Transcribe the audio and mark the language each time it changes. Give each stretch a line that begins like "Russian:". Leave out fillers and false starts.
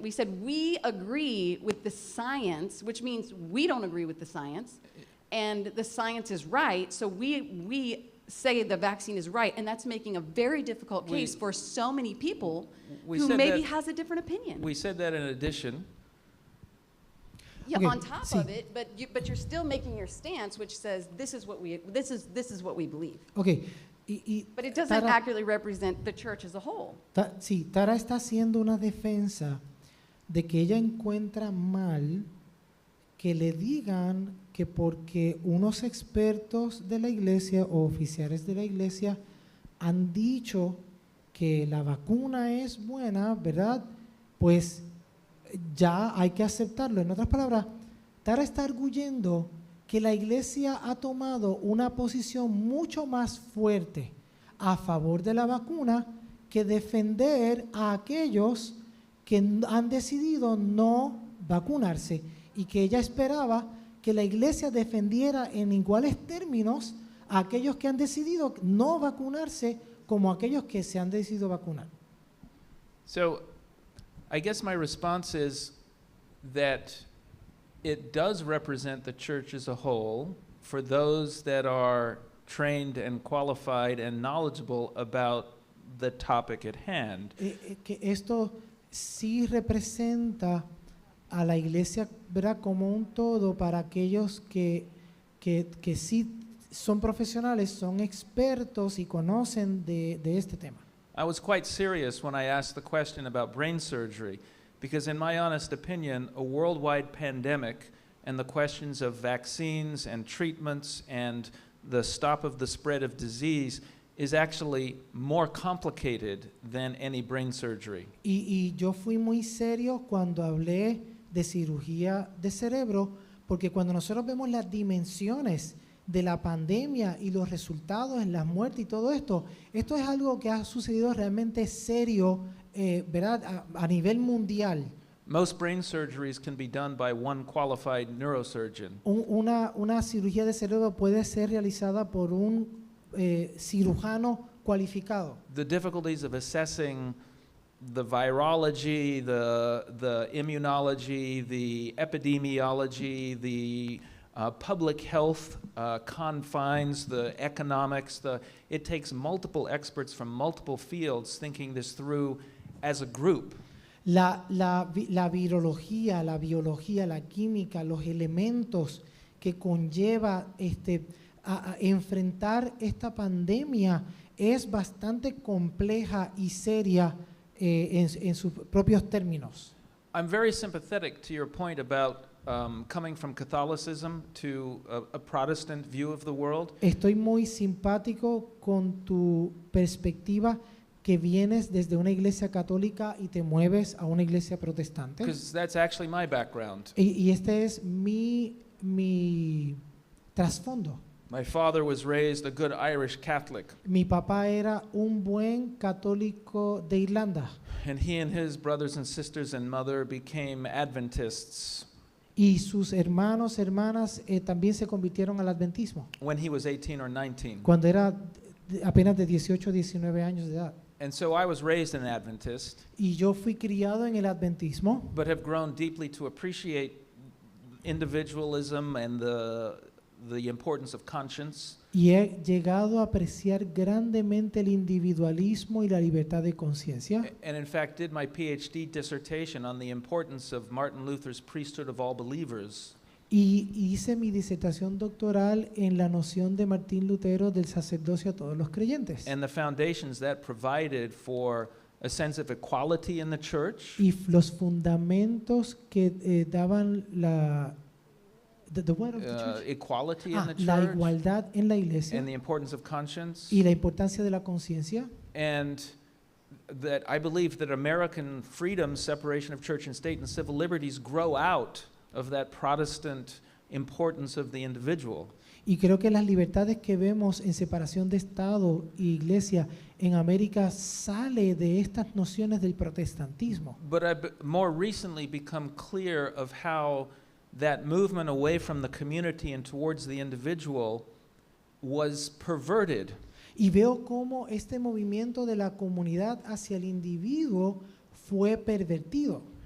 English: We said we agree with the science, which means we don't agree with the science, and the science is right, so we say the vaccine is right, and that's making a very difficult case for so many people who maybe has a different opinion. We said that in addition. Yeah, on top of it, but you're still making your stance, which says this is what we believe. But it doesn't accurately represent the church as a whole.
Spanish: Tara está haciendo una defensa de que ella encuentra mal que le digan que porque unos expertos de la iglesia o oficiales de la iglesia han dicho que la vacuna es buena, ¿verdad? Pues ya hay que aceptarlo. En otras palabras, Tara está arguyendo que la iglesia ha tomado una posición mucho más fuerte a favor de la vacuna que defender a aquellos que han decidido no vacunarse, y que ella esperaba que la iglesia defendiera en iguales términos a aquellos que han decidido no vacunarse como a aquellos que se han decidido vacunar.
English: So, I guess my response is that it does represent the church as a whole for those that are trained and qualified and knowledgeable about the topic at hand.
Spanish: Que esto sí representa a la iglesia, ¿verdad?, como un todo para aquellos que sí son profesionales, son expertos y conocen de este tema.
English: I was quite serious when I asked the question about brain surgery, because in my honest opinion, a worldwide pandemic and the questions of vaccines and treatments and the stop of the spread of disease is actually more complicated than any brain surgery.
Spanish: Y yo fui muy serio cuando hablé de cirugía de cerebro, porque cuando nosotros vemos las dimensiones de la pandemia y los resultados en las muertes y todo esto, esto es algo que ha sucedido realmente serio, ¿verdad? A nivel mundial.
English: Most brain surgeries can be done by one qualified neurosurgeon.
Spanish: Una cirugía de cerebro puede ser realizada por un cirujano cualificado.
English: The difficulties of assessing the virology, the immunology, the epidemiology, the public health confines, the economics, it takes multiple experts from multiple fields thinking this through as a group.
Spanish: La virología, la biología, la química, los elementos que conlleva a enfrentar esta pandemia es bastante compleja y seria en sus propios términos.
English: I'm very sympathetic to your point about coming from Catholicism to a Protestant view of the world.
Spanish: Estoy muy simpático con tu perspectiva que vienes desde una iglesia católica y te mueves a una iglesia protestante.
English: Because that's actually my background.
Spanish: Y este es mi trasfondo.
English: My father was raised a good Irish Catholic,
Spanish: Mi papá era un buen católico de Irlanda
English: and he and his brothers and sisters and mother became Adventists
Spanish: y sus hermanos, hermanas también se convirtieron al adventismo
English: when he was 18 or 19.
Spanish: cuando era apenas de 18 o 19 años de edad.
English: And so I was raised an Adventist,
Spanish: Y yo fui criado en el adventismo,
English: but have grown deeply to appreciate individualism and the importance of conscience.
Spanish: y he llegado a apreciar grandemente el individualismo y la libertad de conciencia.
English: And in fact did my PhD dissertation on the importance of Martin Luther's Priesthood of all believers.
Spanish: Y hice mi disertación doctoral en la noción de Martín Lutero del sacerdocio a todos los creyentes.
English: And the foundations that provided for a sense of equality in the church,
Spanish: Y los fundamentos que daban
English: the word of the church. equality in the
Spanish: La
English: church,
Spanish: igualdad en la iglesia
English: and the importance of conscience,
Spanish: y la importancia de la conciencia.
English: and that I believe that American freedom, separation of church and state, and civil liberties grow out of that Protestant importance of the individual.
Spanish: Y creo que las libertades que vemos en separación de Estado e Iglesia en América sale de estas nociones del protestantismo.
English: But I've more recently become clear of how that movement away from the community and towards the individual was perverted.
Spanish: Y veo cómo este movimiento de la comunidad hacia el individuo fue pervertido.